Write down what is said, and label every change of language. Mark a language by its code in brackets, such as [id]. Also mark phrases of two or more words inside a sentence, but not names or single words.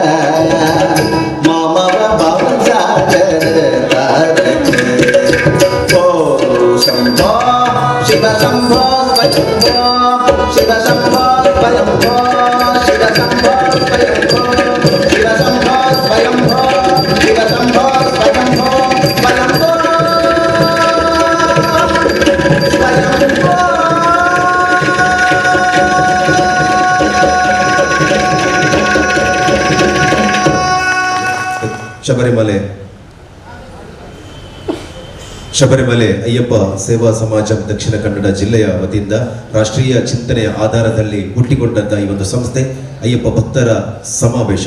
[sa] ಮಾಮವ ಭವಸಾಗರ ಓ ಶಂಭೋ ಶಿವ ಶಂಭೋ ಸ್ವಯಂಭೋ ಶಿವ ಶಂಭೋ ಸ್ವಯಂಭೋ ಶಿವ ಶಂಭೋ ಸ್ವಯಂಭೋ ಶಿವ ಶಂಭೋ ಸ್ವಯಂಭೋ ಶಿವ ಶಂಭೋ ಸ್ವಯಂಭೋ ಸ್ವಯಂಭೋ ಸ್ವಯಂಭೋ [kn] ಶಬರಿಮಲೆ ಅಯ್ಯಪ್ಪ ಸೇವಾ ಸಮಾಜ ದಕ್ಷಿಣ ಕನ್ನಡ ಜಿಲ್ಲೆಯ ವತಿಯಿಂದ ರಾಷ್ಟ್ರೀಯ ಚಿಂತನೆಯ ಆಧಾರದಲ್ಲಿ ಹುಟ್ಟಿಕೊಂಡಂತಹ ಈ ಒಂದು ಸಂಸ್ಥೆ ಅಯ್ಯಪ್ಪ ಭಕ್ತರ ಸಮಾವೇಶ.